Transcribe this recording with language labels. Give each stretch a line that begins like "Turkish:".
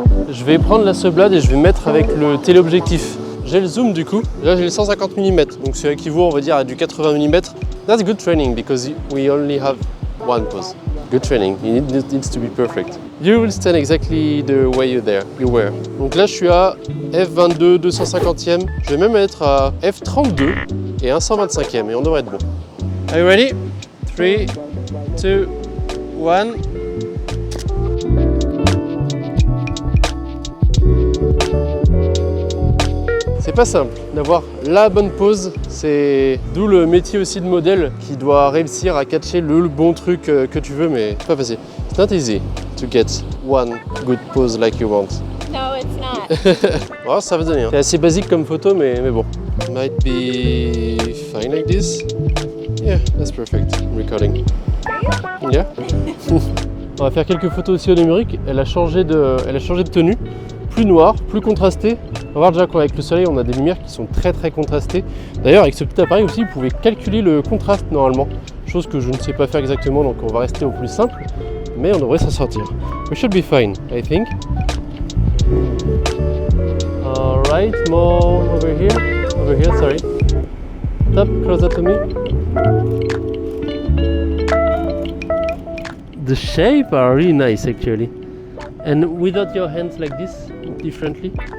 French: Je vais prendre la Hasselblad et je vais mettre avec le téléobjectif. J'ai le zoom du coup, là j'ai le 150 mm, donc c'est équivaut on va dire à du 80 mm.
English: That's good training because we only have one pose. Good training, it needs to be perfect. You will stand exactly the way you were.
French: Donc là je suis à F22, 250e, je vais même être à F32 et 125e et on devrait être bon.
English: Are you ready? 3, 2, 1.
French: C'est pas simple d'avoir la bonne pose, c'est d'où le métier aussi de modèle qui doit réussir à catcher le bon truc que tu veux, mais c'est pas facile.
English: It's not easy to get one good pose like you want. No, it's not.
French: Oh, ça va donner. Hein. C'est assez basique comme photo, mais bon.
English: Might be fine like this. Yeah, that's perfect. I'm recording. Yeah.
French: On va faire quelques photos aussi au numérique. Elle a changé de tenue. Plus noir, plus contrasté. On va voir déjà qu'avec le soleil, on a des lumières qui sont très contrastées. D'ailleurs, avec ce petit appareil aussi, vous pouvez calculer le contraste normalement. Chose que je ne sais pas faire exactement, donc on va rester au plus simple. Mais on devrait s'en sortir.
English: We should be fine, I think. Alright, more over here, sorry. Stop, close up to me. The shape are really nice actually. And without your hands like this, differently.